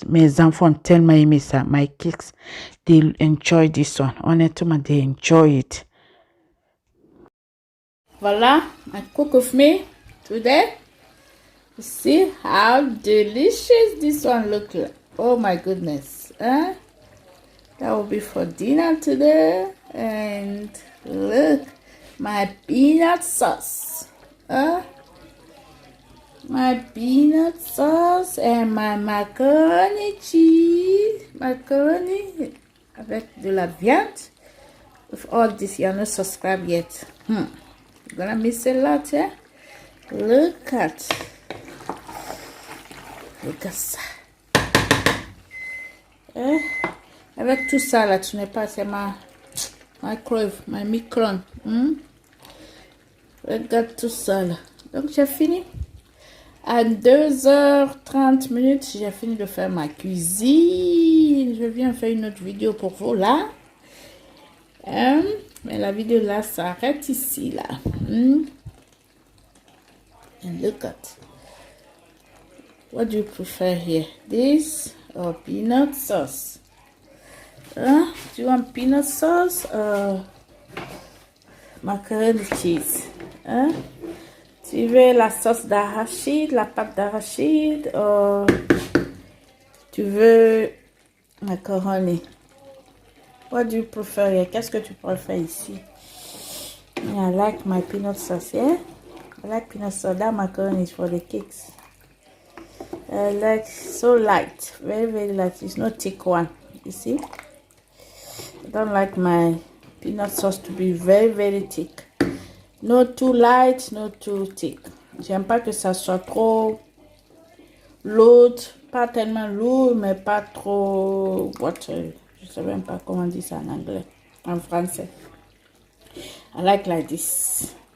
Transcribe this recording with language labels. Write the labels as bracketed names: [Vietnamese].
[French] Mes enfants ont tellement aimé ça. [English] My kids, they enjoy this one. Honnêtement, they enjoy it. Voila, I cook with me today. You see how delicious this one looks like. Oh my goodness. That will be for dinner today. And look, my peanut sauce. My peanut sauce and my macaroni cheese. [French] Macaroni avec de la viande. [English] With all this, you're not subscribed yet. You're gonna miss a lot, yeah? Look at [French] ça. Avec tout ça là, tu n'es pas, c'est ma microwave, ma micron. Regarde tout ça là. Donc j'ai fini. À 2h30, j'ai fini de faire ma cuisine. Je viens faire une autre vidéo pour vous là. Mais la vidéo là s'arrête ici là. [English] And look at. What do you prefer here? This or peanut sauce? Do you want peanut sauce or macaroni cheese? [French] Tu veux la sauce d'arachide, la pâte d'arachide, ou tu veux macaroni? [English] What do you prefer here? [French] Qu'est-ce que tu préfères ici? [English] I like my peanut sauce, yeah? I like peanut sauce. That macaroni is for the cakes. I like so light, very, very light. It's not thick one, you see? I don't like my peanut sauce to be very, very thick. Not too light, not too thick. [French] J'aime pas que ça soit trop lourd, pas tellement lourd, mais pas trop watery. Je sais même pas comment on dit ça en anglais, en français. [English] I like this.